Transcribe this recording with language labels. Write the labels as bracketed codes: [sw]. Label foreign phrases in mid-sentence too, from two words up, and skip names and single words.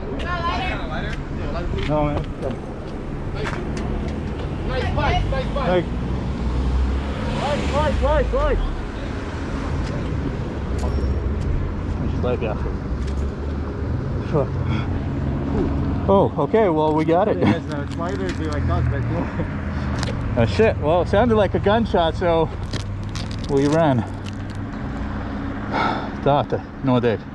[en] No, man. Nice fight. Slide. [lv] Viņš slēpjās. [en] Oh, okay, well, we got it. Sliders be like that, but Shit, well, it sounded like a gunshot, so we ran. [lv] Tā te notiek.